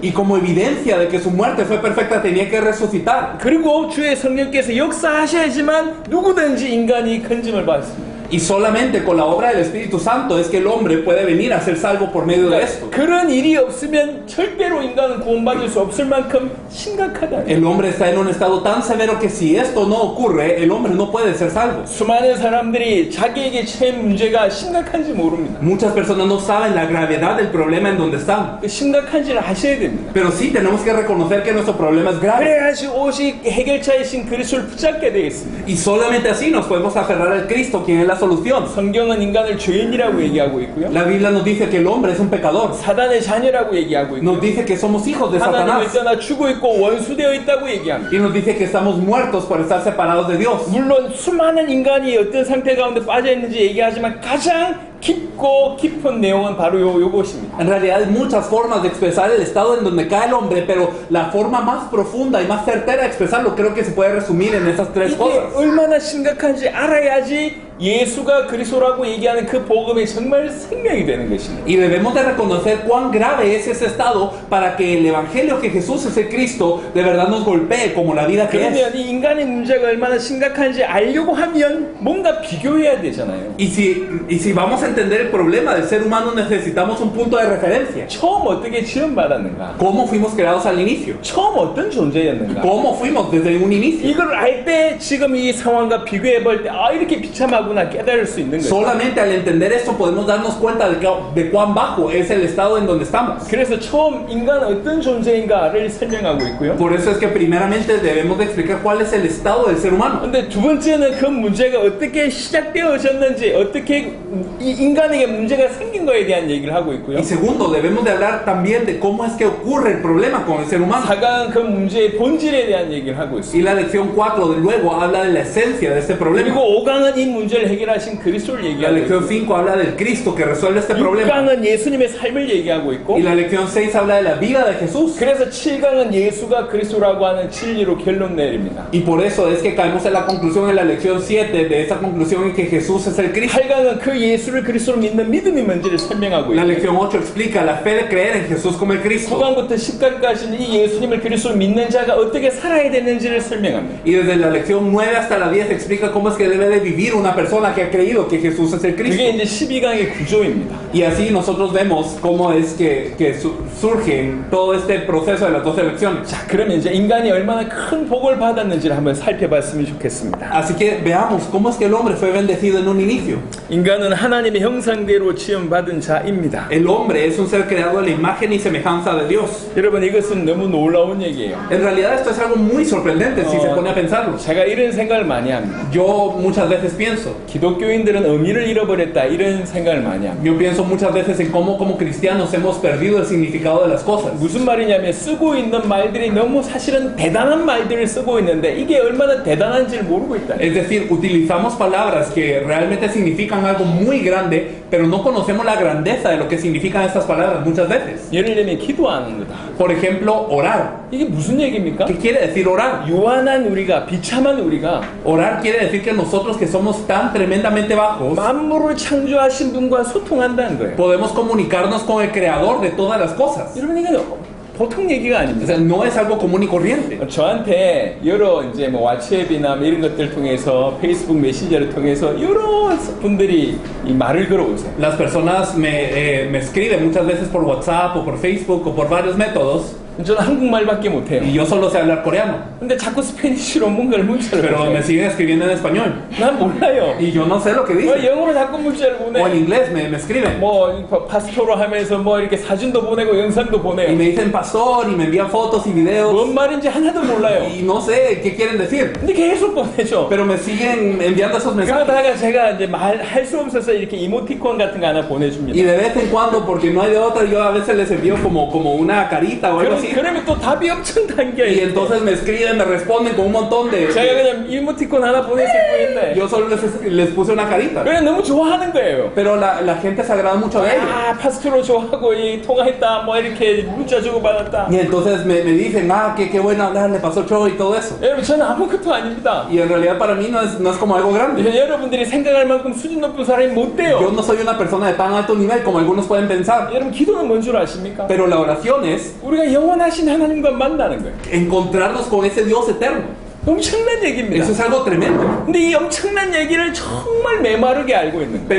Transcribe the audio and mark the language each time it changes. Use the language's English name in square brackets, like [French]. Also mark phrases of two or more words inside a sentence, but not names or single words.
[Spanish] Y como evidencia de que su muerte fue perfecta, tenía que resucitar. [Korean] 그리고 주의 성령께서 역사하셔야지만 누구든지 인간이 건짐을 받습니다. [Spanish] Y solamente con la obra del Espíritu Santo es que el hombre puede venir a ser salvo por medio de esto. [Korean] 그런 일이 없으면 절대로 인간은 구원받을 수 없을 만큼 심각하다. [Spanish] El hombre está en un estado tan severo que si esto no ocurre, el hombre no puede ser salvo. [Korean] 수많은 사람들이 자기에게 처한 문제가 심각한지 모릅니다. [Spanish] Muchas personas no saben la gravedad del problema en donde están. [Korean] 그 심각한지를 아셔야 됩니다. [Spanish] Pero sí tenemos que reconocer que nuestro problema es grave. [Korean] 그래야지 오직 해결자이신 그리스도를 붙잡게 되겠습니다. [Spanish] Y solamente así nos podemos aferrar al Cristo, quien es la solución. [Korean] 성경은 인간을 죄인이라고 얘기하고 있고요. [Spanish] La Biblia nos dice que el hombre es un pecador. [Korean] 사단의 자녀라고 얘기하고 있고요. [Spanish] Nos dice que somos hijos de [Korean] 하나님을 [Spanish] Satanás. [Korean] 떠나 죽어 있고 원수되어 있다고 얘기합니다. [Spanish] Y nos dice que estamos muertos por estar separados de Dios. [Korean] 물론 수많은 인간이 어떤 상태 가운데 빠져 있는지 얘기하지만 가장 깊고 깊은 내용은 바로 요것입니다. [Spanish] En realidad hay muchas formas de expresar el estado en donde cae el hombre, pero la forma más profunda y más certera de expresarlo creo que se puede resumir en esas tres [Korean] 이게 [Spanish] cosas. [Korean] 얼마나 심각한지 알아야지 예수가 그리스도라고 얘기하는 그 복음이 정말 생명이 되는 것입니다. [Spanish] Y debemos de reconocer cuán grave es ese estado para que el evangelio que Jesús es el Cristo de verdad nos golpee como la vida que es. [Korean] 그러면 이 인간의 문제가 얼마나 심각한지 알려고 하면 뭔가 비교해야 되잖아요. [Spanish] Y si vamos a entender el problema del ser humano necesitamos un punto de referencia. [Korean] 처음 어떻게 지원받았는가? [Spanish] ¿Cómo fuimos creados al inicio? [Korean] 처음 어떤 존재였는가? [Spanish] ¿Cómo fuimos desde un inicio? [Korean] 이걸 알 때 지금 이 상황과 비교해 볼 때 아 이렇게 비참하구나 깨달을 수 있는 거예요. [Spanish] Solamente al entender esto podemos darnos cuenta de cuán bajo es el estado en donde estamos. [Korean] 그래서 처음 인간은 어떤 존재인가를 설명하고 있고요. [Spanish] Por eso es que primeramente debemos de explicar cuál es el estado del ser humano. [Korean] 근데 두 번째는 그 문제가 어떻게 시작되어졌는지, 어떻게 이 인간에게 문제가 생긴 거에 대한 얘기를 하고 있고요. [Spanish] Y segundo, debemos de hablar también de cómo es que ocurre el problema con el ser humano. [Korean] 4강은 그 문제의 본질에 대한 얘기를 하고 있습니다. [Spanish] Y la lección 4 de luego habla de la esencia de este problema. [Korean] 그리고 5강은 이 문제를 해결하신 그리스도를 [Spanish] La [Korean] 얘기하고 [Spanish] lección [Korean] 있고 [Spanish] 5 habla del Cristo que resuelve este problema. [Korean] 6강은 예수님의 삶을 얘기하고 있고 [Spanish] Y la lección 6 habla de la vida de Jesús. [Korean] 그래서 7강은 예수가 그리스도라고 하는 진리로 결론 내립니다. [Spanish] Y por eso es que caemos en la conclusión en la lección 7 de esa conclusión en que Jesús es el Cristo. [Korean] 8강은 그 예수를 그리스도로 믿는 믿음이 뭔지를 설명하고 [Spanish] La [Korean] 있고 [Spanish] lección 8 explica la fe de creer en Jesús como el Cristo. [Korean] 9강부터 10강까지는 이 예수님을 그리스도로 믿는 자가 어떻게 살아야 되는지를 설명합니다. [Spanish] Y desde la lección 9 hasta la 10 explica cómo es que debe de vivir una persona que ha creído que Jesús es el [Korean] 그게 [Spanish] Cristo. [Korean] 이제 12강의 구조입니다. [Spanish] Y así nosotros vemos cómo es que surge en todo este proceso de las 12 lecciones. [Korean] 자, 그러면 이제 인간이 얼마나 큰 복을 받았는지를 한번 살펴봤으면 좋겠습니다. [Spanish] Así que veamos cómo es que el hombre fue bendecido en un inicio. [Korean] 인간은 하나님의 형상대로 지음받은 자입니다. [Spanish] El hombre es un ser creado a la imagen y semejanza de Dios. [Korean] 여러분 이것은 너무 놀라운 얘기예요. [Spanish] En realidad esto es algo muy sorprendente si se pone a pensarlo. [Korean] 제가 이런 생각을 많이 합니다. [Spanish] Yo muchas veces pienso, [Korean] 기독교인들은 의미를 잃어버렸다 이런 생각을 많이 합니다. [Spanish] yo pienso muchas veces en cómo como cristianos hemos perdido el significado de las cosas. [Korean] 무슨 말이냐면 쓰고 있는 말들이 너무 사실은 대단한 말들을 쓰고 있는데 이게 얼마나 대단한지를 모르고 있다. [Spanish] Es decir, utilizamos palabras que realmente significan algo muy grande, pero no conocemos la grandeza de lo que significan estas palabras muchas veces. [Korean] 예를 들면 기도하는 거다. [Spanish] Por ejemplo, orar. [Korean] 이게 무슨 얘기입니까? [Spanish] ¿Qué quiere decir orar? [Korean] 유한한 우리가 비참한 우리가 [Spanish] Orar quiere decir que nosotros que somos tan tremendamente bajos, [Korean] 만물을 창조하신 분과 소통한다는 거예요. [Spanish] podemos comunicarnos con el creador de todas las cosas. [Korean] 여러분 이건 보통 얘기가 [Spanish] O [Korean] 아닙니다. [Spanish] sea, no es algo común y corriente. [Korean] 저한테 여러 이제 뭐 왓츠앱이나 뭐 이런 것들 통해서 페이스북 메신저를 통해서 여러 분들이 이 말을 걸어오세요. [Spanish] Las personas me escriben muchas veces por WhatsApp o por Facebook o por varios métodos [Korean] 저는 한국말밖에 못해요. [Spanish] y yo solo sé hablar coreano, [Korean] 근데 자꾸 스페니쉬로 문자를 [Spanish] pero me [Korean] 보내요. [Spanish] siguen escribiendo en español [Korean] 난 몰라요. [Spanish] y yo no sé lo que dicen. [Korean] 영어로 자꾸 문자를 [Spanish] O en [Korean] 보내. [Spanish] inglés me escriben [Korean] 뭐 파스토로 하면서 뭐 이렇게 사진도 보내고 영상도 [Spanish] y [Korean] 보내요. [Spanish] me dicen pastor y me envían fotos y videos [Korean] 뭔 말인지 하나도 몰라요. [Spanish] y no sé qué quieren decir, [Korean] 근데 계속 보내죠. [Spanish] pero me siguen enviando esos mensajes. [Korean] 그러다가 제가 이제 할 수 없어서 이렇게 이모티콘 같은 거 하나 [Spanish] Y [Korean] 보내줍니다. [Spanish] de vez en cuando, porque no hay de otra, yo a veces les envío como una carita o algo así. [Korean] 그러면 또 답이 엄청 담겨 [Spanish] Y [Korean] 있어요. [Spanish] entonces me escriben, me responden con un montón de... [Korean] 제가 그냥 이모티콘 하나 보냈을 뿐인데 [Spanish] Yo solo les puse una carita. [Korean] 그냥 너무 좋아하는 거예요. [Spanish] Pero la gente se agrada mucho de ello. [Korean] 아 파스토로 좋아하고 이 통화했다 뭐 이렇게 문자 주고 받았다. [Spanish] Y entonces me dicen, qué bueno hablar, le pasó Cho y todo eso. [Korean] 여러분 저는 아무것도 아닙니다. [Spanish] Y en realidad para mí no es como algo grande. [Korean] 여러분들이 생각할 만큼 수준 높은 사람이 못 [Spanish] Yo [Korean] 돼요. [Spanish] no soy una persona de tan alto nivel como algunos pueden pensar. [Korean] 여러분 기도는 뭔 줄 아십니까? [Spanish] Pero la oración es [Korean] 우리가 영원하신 하나님과 만나는 거예요. [Spanish] encontrarnos con ese Dios eterno. [Korean] 엄청난 얘기입니다. [Spanish] Eso es algo tremendo. [Korean] 근데 이 엄청난 얘기를 정말 메마르게 알고 있는 거예요.